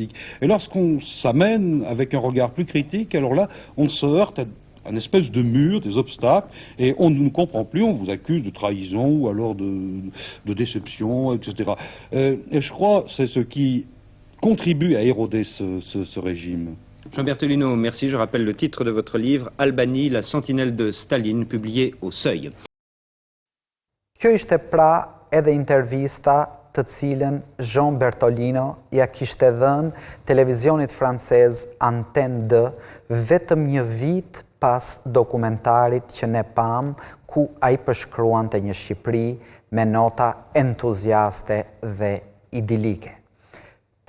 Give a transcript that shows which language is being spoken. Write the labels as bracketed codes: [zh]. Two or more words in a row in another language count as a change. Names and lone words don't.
[fr] Et lorsqu'on s'amène avec un regard plus critique, alors là, on se heurte à une espèce de mur, des obstacles, et on ne nous comprend plus, on vous accuse de trahison ou alors de déception, etc. Et je crois que c'est ce qui contribue à éroder ce régime. Jean Bertolino, merci. Je rappelle le titre de votre livre, Albanie, la sentinelle de Staline, publié au Seuil. [sq] Kjo ishte pra edhe intervista të cilën Jean Bertolino ja kishte dhënë televizionit francez Antenne 2 vetëm një vit pas dokumentarit që ne pam, ku ai përshkruante një Shqipëri me nota entuziaste dhe idilike.